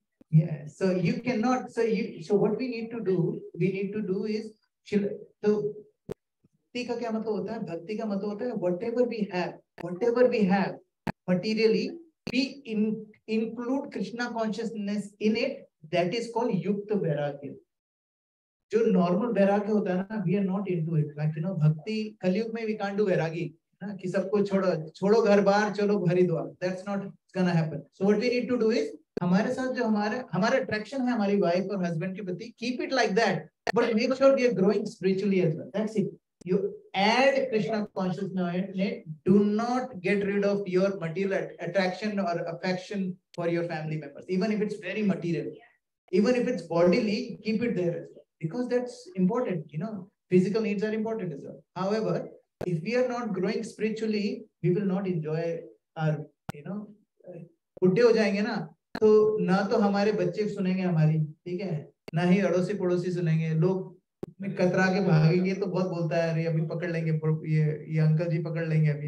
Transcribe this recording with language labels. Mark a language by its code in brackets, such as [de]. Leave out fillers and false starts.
[en] Yeah, so you cannot, so what we need to do is, so [hi] भक्ति का क्या मतलब होता है, [en] भक्ति का मतलब होता है whatever we have materially, we include Krishna consciousness in it. That is called yukta vairagya. [hi] जो normal vairagya होता है ना, [en] we are not into it. [hi] Like भक्ति कलयुग में [en] we can't do vairagi [hi] ना, कि सबको छोड़ो घर बार चलो Haridwar. [en] That's not gonna happen. So what we need to do is, [hi] हमारे साथ जो हमारा attraction है हमारी wife और husband के प्रति, [en] keep it like that, but make sure we are growing spiritually as well. That's it. You add Krishna consciousness in it. Do not get rid of your material attraction or affection for your family members, even if it's very material, even if it's bodily, keep it there as well, because that's important. Physical needs are important as well. However, if we are not growing spiritually, we will not enjoy our, [hi] बुढ़े हो जाएंगे ना, तो ना तो हमारे बच्चे सुनेंगे हमारी, ठीक है, ना ही अड़ोसी पड़ोसी सुनेंगे. लोग कतरा के भागेंगे तो बहुत बोलता है, अरे अभी पकड़ लेंगे, ये अंकल जी पकड़ लेंगे अभी.